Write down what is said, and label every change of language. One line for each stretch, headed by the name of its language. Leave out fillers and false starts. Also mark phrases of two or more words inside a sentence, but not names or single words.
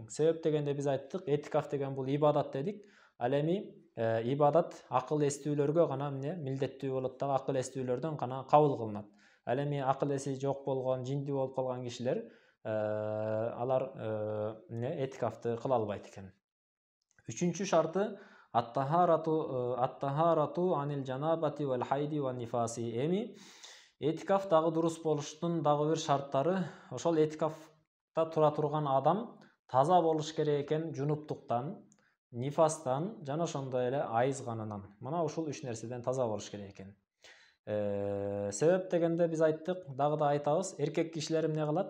Kyrgyz: Себеп дегенде биз айттык, этикаф деген бул ибадат дедик. Ал эми ибадат акыл эстүүлөргө гана милдеттүү болот дагы, акыл эстүүлөрдөн гана кабыл кылынат. Ал эми акыл эси жок болгон, жинди болуп калган кишилер алар этикафты кыла албайт экен. Үчүнчү шарты
Arabic: الطهارة عن الجنابة والحيض والنفاس.
Kyrgyz: Эми этикаф дагы дурус болуштун дагы бир шарттары, ошол этикафта тура турган адам таза болуш керек экен жунуптуктан, нифастан жана ошондой эле айыз канынан. Мына ушул үч нерседен таза болуш керек экен. Себеп дегенде биз айттык, дагы да айтабыз, эркек кишилер эмне кылат?